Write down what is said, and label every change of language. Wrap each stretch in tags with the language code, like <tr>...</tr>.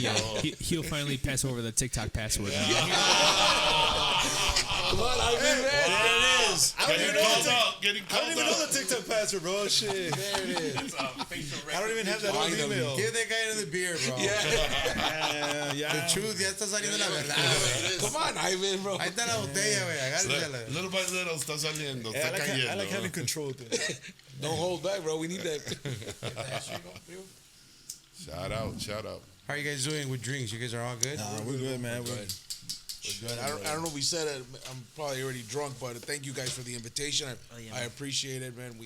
<en>Yeah, bro. he'll finally pass over the TikTok password. Come on, Ivan, man. There it is. I don't even know the TikTok password, bro. Shit. There it is. I don't even have that old email. Give that guy another beer, bro. Yeah. The truth</en> <es>ya está saliendo la verdad, güey.</es> <en>Come on, Ivan, bro.</en> <es>Ahí está la botella, güey. Agárrala.</es> <en>Little by little</en> <es>está saliendo. Está</es> <en>I</en> <es>cayendo.</es> <en>like having control of things. Don't hold back, bro. We need that. Shout out. How are you guys doing with drinks? You guys are all good? Nah, we're good, man. We're good. I don't know if we said it. I'm probably already drunk, but thank you guys for the invitation. I appreciate it, man.</en>